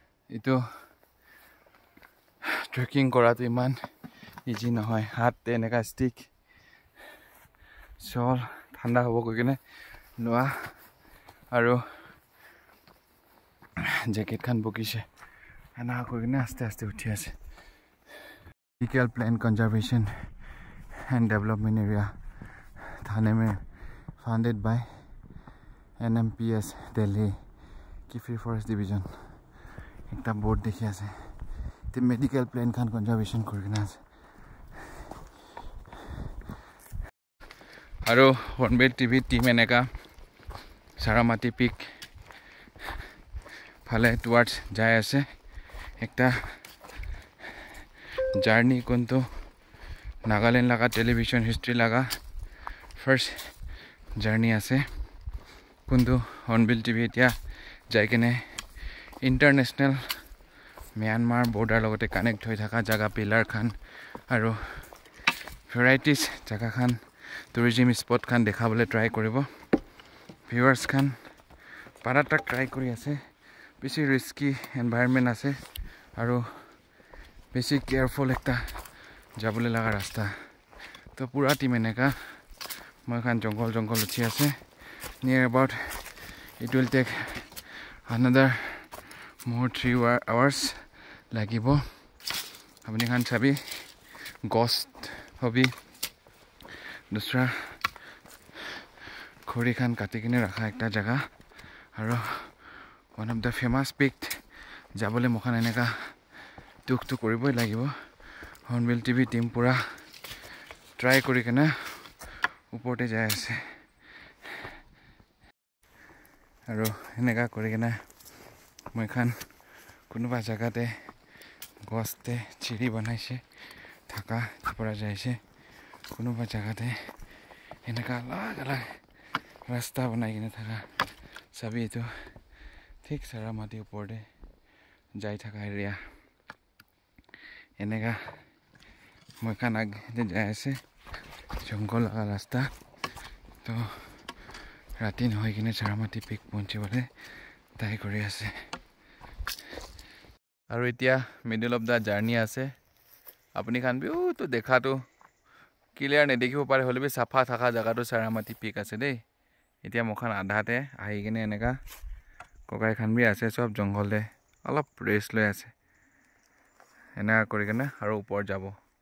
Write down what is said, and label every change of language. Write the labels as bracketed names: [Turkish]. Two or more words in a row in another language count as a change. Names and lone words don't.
[Assamese] এইটো ট্ৰেকিং কৰাটো ইমান ইজি নহয় হাত এনেকা ষ্টিক চল ঠাণ্ডা হ'ব কৈ কিনে লোৱা আৰু জেকেট খান বকিছে এনেকা কৈ কিনে আস্তে আস্তে উঠি আছে [English] Tropical Plant Conservation and Development Area [Naga Pidgin] Thane mein founded by NMPS Delhi Kifri Forest Division ekta board dekhi ase te [English] medical plant [Naga Pidgin] khan conservation kurina ase aro [English] Hornbill TV team [Naga Pidgin] eneka Saramati Peak phale towards jai ase ekta journey kunto Nagaland laga [English] television history [Naga Pidgin] laga [English] first journey [Naga Pidgin] ase kunto Hornbill TV etia jai kene international Myanmar border logote connect hoi thaka jaga pillar khan aro varieties jaga khan [English] tourism spot [Naga Pidgin] khan dekhabole [English] try koribo [Naga Pidgin] viewers khan parata try kori ase beshi [English] risky environment [Naga Pidgin] ase aro beshi careful ekta jabole laga rasta to pura team eneka moi khan jongol uthi ase [English] near about it will take another more 3 hours [Naga Pidgin] lagibo apni khan sabi ghost hobi dusra khori khan kati kine rakha ekta jaga aro [English] one of the famous peak [Naga Pidgin] jabole mokhan eneka tuk koriboi lagibo [English] Hornbill TV team [Naga Pidgin] pura try kori kena uporte jai ase aro eneka kori kena moi khan kunuba jaga te goste chiri banaise thaka pura jaise kunuba jaga te eneka alag rasta banai kena thaka sabi to thik Saramati upor de jai thaka area eneka moi khan ag de jai ase jongol laga rasta to rati nohoi kine Saramati Peak ponchibole tai kori ase aru etia [English] middle of the journey [Naga Pidgin] ase apni khan bi to dekha to clear ne dekhibo pare hole bi safa thaka jaga to Saramati Peak ase dei etia mokhan adha te ahi kine eneka kokai khan bi ase sob jongol de alop rest loi ase eneka kori kena aru upor jabo